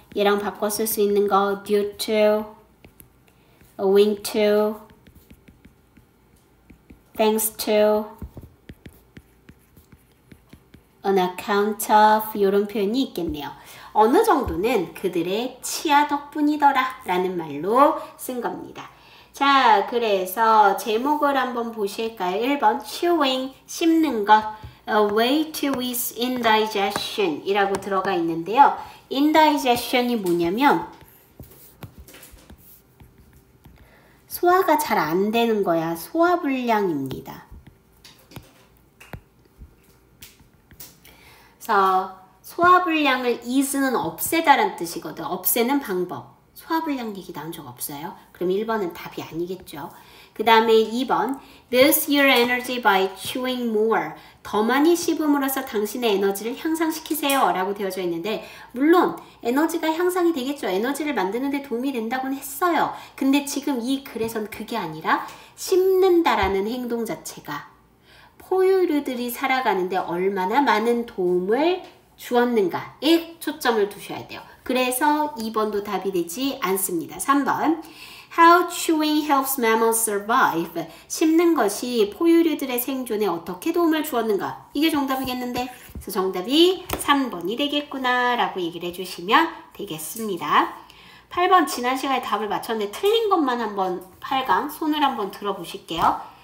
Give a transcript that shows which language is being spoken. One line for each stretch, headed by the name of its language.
Korean: 얘랑 바꿔 쓸 수 있는 거
English: due to, owing to, thanks to, on account of
Korean: 이런 표현이 있겠네요. 어느 정도는 그들의 치아 덕분이더라 라는 말로 쓴 겁니다. 자, 그래서 제목을 한번 보실까요? 1번 chewing, 씹는 것.
English: A way to ease indigestion
Korean: 이라고 들어가 있는데요. indigestion이 뭐냐면 소화가 잘 안 되는 거야. 소화불량입니다. 그래서 소화불량을 ease는 없애다라는 뜻이거든. 없애는 방법. 소화불량 얘기 나온 적 없어요? 그럼 1번은 답이 아니겠죠. 그 다음에 2번
English: Boost your energy by chewing more.
Korean: 더 많이 씹음으로써 당신의 에너지를 향상시키세요 라고 되어져 있는데 물론 에너지가 향상이 되겠죠. 에너지를 만드는 데 도움이 된다고는 했어요. 근데 지금 이 글에선 그게 아니라 씹는다라는 행동 자체가 포유류들이 살아가는데 얼마나 많은 도움을 주었는가에 초점을 두셔야 돼요. 그래서 2번도 답이 되지 않습니다.
English: 3번 How chewing helps mammals survive.
Korean: 씹는 것이 포유류들의 생존에 어떻게 도움을 주었는가. 이게 정답이겠는데 그래서 정답이 3번이 되겠구나 라고 얘기를 해주시면 되겠습니다. 8번 지난 시간에 답을 맞췄는데 틀린 것만 한번 8강 손을 한번 들어보실게요.